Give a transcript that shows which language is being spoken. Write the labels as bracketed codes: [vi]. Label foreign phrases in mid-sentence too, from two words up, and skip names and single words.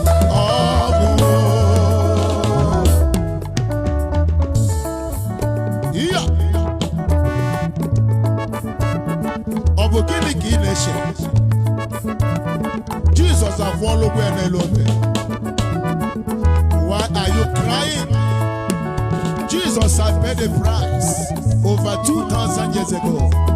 [ig] Ọ bụ. Iya. Ọ bụ gịnị ka ị na-eche? Jizọs akwụọla ụgwọ ya n'elu obe. [en] Why are you crying? Jesus had paid the price over two thousand years ago.